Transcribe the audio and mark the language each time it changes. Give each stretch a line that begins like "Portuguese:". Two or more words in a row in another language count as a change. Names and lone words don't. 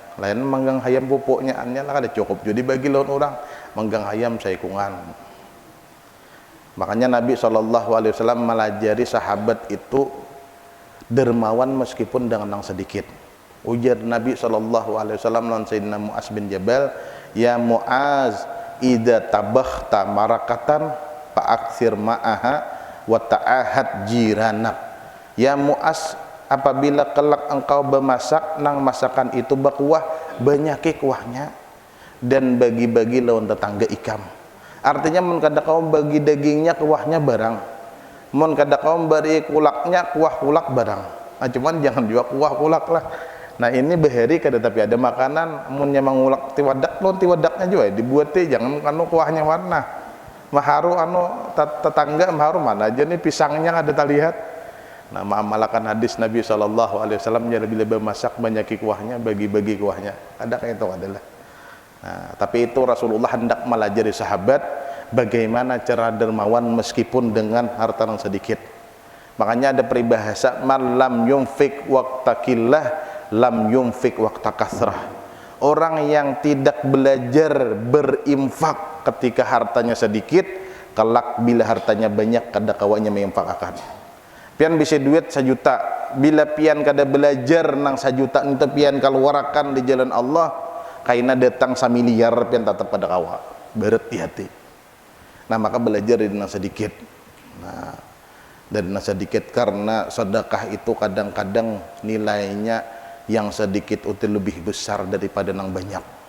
Banjar: Lain manggang ayam pupuknya annya lah ada cukup jadi bagi lawan orang manggang ayam saikungan. Makanya Nabi SAW melajari sahabat itu dermawan meskipun dengan sedikit. Ujar Nabi SAW lawan Sayyidina Mu'az bin Jabal,
Arabic: يا معاذ إذا طبخت مرقة فأكثر ماءها وتعاهد جيرانك.
Banjar: Ya Mu'az, apabila kelak engkau bermasak nang masakan itu berkuah banyaki kuahnya dan bagi-bagi lawan tetangga ikam. Artinya mun kada kau bagi dagingnya kuahnya barang, mun kada kau beri kulaknya kuah kulak barang. Nah, cuman jangan juga kuah kulak lah. Nah ini beheri kada tapi ada makanan mun nya mangulak tiwadak lawan tiwadaknya juga dibuat jangan kuahnya warna maharu tetangga maharu mana aja nih pisangnya ada terlihat. Nah, mengamalkan hadis Nabi SAW lebih masak banyaki kuahnya, bagi-bagi kuahnya. Ada kayak itu adalah. Nah, tapi itu Rasulullah hendak melajari sahabat bagaimana cara dermawan meskipun dengan harta yang sedikit. Makanya ada peribahasa
Arabic: من لم ينفق وقت القلة لم ينفق وقت الكثرة.
Banjar: Orang yang tidak belajar berinfak ketika hartanya sedikit, kelak bila hartanya banyak kada kawanya menginfakkan. Pian bisa duit 1 juta, bila pian kada belajar nang 1 juta itu pian keluarkan di jalan Allah, kaina datang 1 miliar pian tetap pada kawa, beret di hati. Nah maka belajar dari nang sedikit. Nah dari nang sedikit karena sedekah itu kadang-kadang nilainya yang sedikit itu lebih besar daripada nang banyak.